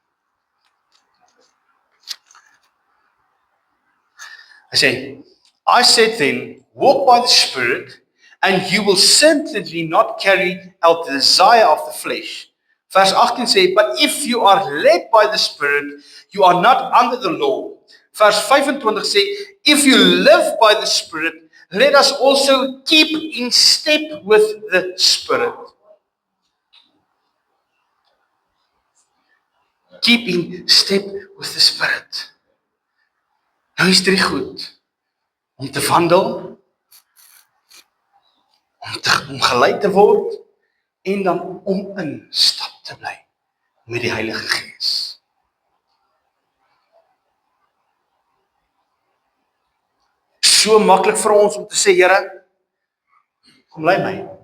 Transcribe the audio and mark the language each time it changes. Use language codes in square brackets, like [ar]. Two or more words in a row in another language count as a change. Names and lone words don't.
[af] Hy sê, [en] I said then, walk by the Spirit, and you will certainly not carry out the desire of the flesh. [af] Vers 18 sê, [en] but if you are led by the Spirit, you are not under the law. [af] Vers 25 sê, [en] if you live by the Spirit, let us also keep in step with the Spirit. Keep in step with the Spirit. [af] Nou is dit goed om te wandel, om gelei te word en dan om in stap te bly met die Heilige Gees. So maklik vir ons om te sê, Here, kom lei my.